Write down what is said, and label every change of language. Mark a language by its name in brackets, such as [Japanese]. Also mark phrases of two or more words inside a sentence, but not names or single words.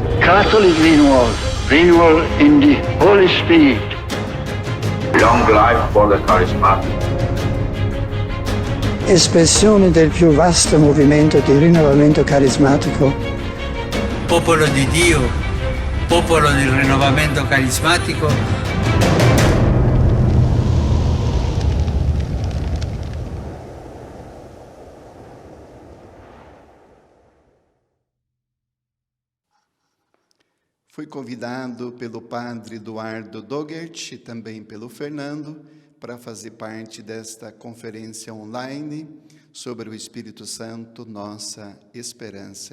[English] Catholic renewal in the Holy Spirit. Long life for the charismatic. [Italian] Espressione del più vasto movimento di rinnovamento carismatico. Popolo di Dio, popolo del rinnovamento carismatico. [Portuguese] Fui convidado pelo padre Eduardo Dogert e também pelo Fernando para fazer parte desta conferência online sobre o Espírito Santo, nossa esperança.